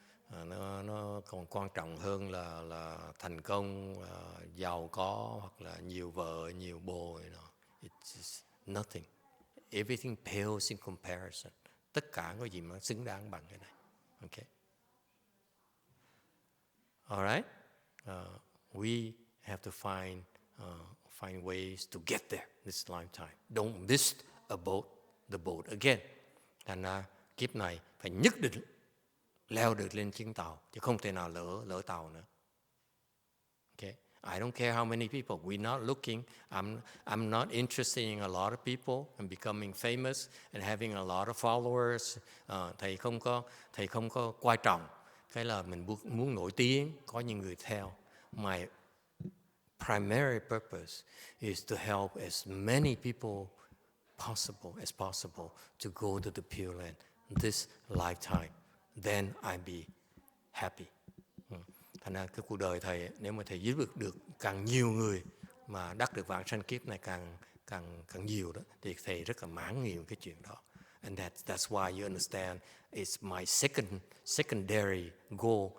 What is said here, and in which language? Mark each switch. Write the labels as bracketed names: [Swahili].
[Vietnamese] Nó còn quan trọng hơn là thành công, giàu có hoặc là nhiều vợ, nhiều bồ. [English] It's just nothing. Everything pales in comparison. [Vietnamese] Tất cả có gì mà xứng đáng bằng cái này. [English] Okay. All right. We have to find ways to get there this lifetime. Don't miss the boat again. [Vietnamese] Thành ra kiếp này phải nhất định leo được lên chuyến tàu, chứ không thể nào lỡ tàu nữa. [English] Okay. I don't care how many people. We're not looking. I'm not interested in a lot of people and becoming famous and having a lot of followers. [Vietnamese] Thầy không có quan trọng cái là mình muốn nổi tiếng, có những người theo. [English] My primary purpose is to help as many people as possible to go to the Pure Land this lifetime. Then I'll be happy. [Vietnamese] Thành ra cái cuộc đời thầy, nếu mà thầy giúp được càng nhiều người mà đắc được vãng sanh kiếp này càng nhiều đó, thì thầy rất là mãn nguyện cái chuyện đó. [English] And that's why you understand it's my secondary goal.